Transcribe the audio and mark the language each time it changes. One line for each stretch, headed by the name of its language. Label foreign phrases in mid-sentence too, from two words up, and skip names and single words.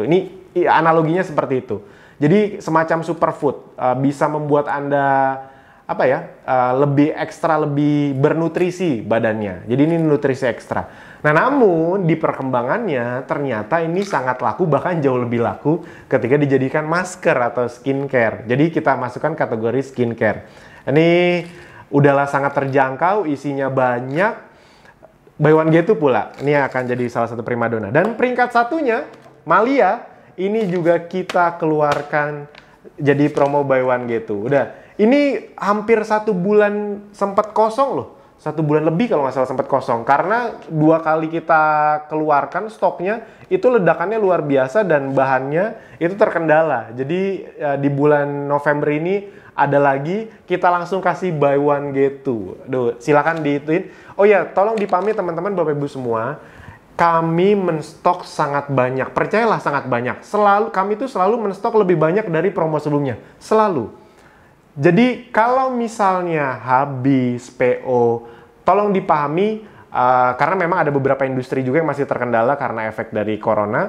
Indonesian: Ini analoginya seperti itu. Jadi semacam superfood, bisa membuat Anda lebih ekstra, lebih bernutrisi badannya. Jadi ini nutrisi ekstra. Nah, namun di perkembangannya ternyata ini sangat laku, bahkan jauh lebih laku ketika dijadikan masker atau skincare. Jadi kita masukkan kategori skincare. Ini udahlah sangat terjangkau, isinya banyak.
English: Buy one get two
Indonesian: pula. Ini akan jadi salah satu primadona. Dan peringkat satunya, Malia, ini juga kita keluarkan jadi promo
English: buy one get two.
Indonesian: Udah. Ini hampir 1 bulan sempat kosong loh. 1 bulan lebih kalau nggak salah sempat kosong. Karena 2 kali kita keluarkan stoknya, itu ledakannya luar biasa dan bahannya itu terkendala. Jadi di bulan November ini ada lagi, kita langsung kasih
English: buy one get two.
Indonesian: Duh, silakan diituin. Oh ya, tolong dipahami teman-teman Bapak Ibu semua. Kami menstok sangat banyak. Percayalah sangat banyak. Kami itu selalu menstok lebih banyak dari promo sebelumnya. Selalu. Jadi kalau misalnya habis PO, tolong dipahami karena memang ada beberapa industri juga yang masih terkendala karena efek dari corona.